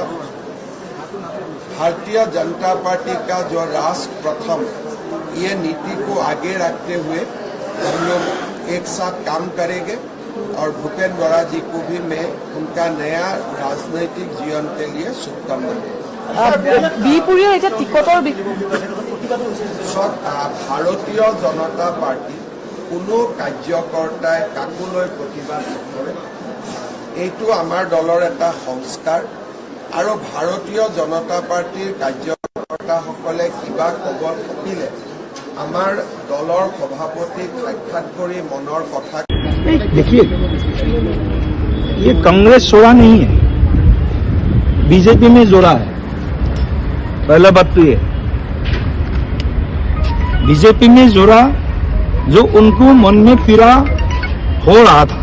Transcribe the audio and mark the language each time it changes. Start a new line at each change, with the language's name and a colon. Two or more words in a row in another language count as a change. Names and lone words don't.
Hindi: भारतीय जनता पार्टी का जो राष्ट्र प्रथम ये नीति को आगे रखते हुए हम लोग एक साथ काम करेंगे और भूपेन बरा जी को भी मैं उनका नया राजनीतिक जीवन के लिए शुभकामना देता हूं।
Assamese: বিহপুৰীয়া এতিয়া টিকটৰ ভাৰতীয় জনতা পাৰ্টি কোনো কাৰ্যকৰ্তাই কাকোলৈ প্ৰতিবাদ নকৰে। এইটো আমাৰ দলৰ এটা সংস্কাৰ আৰু ভাৰতীয় জনতা পাৰ্টিৰ কাৰ্যকৰ্তাসকলে কিবা ক'ব থাকিলে আমাৰ দলৰ সভাপতিক সাক্ষাৎ কৰি মনৰ কথা।
Hindi: देखिए, ये कांग्रेस जोड़ा नहीं है, बीजेपी में जोड़ा है। पहला बात तो ये, बीजेपी में जोड़ा जो उनको मन में पीड़ा हो रहा था।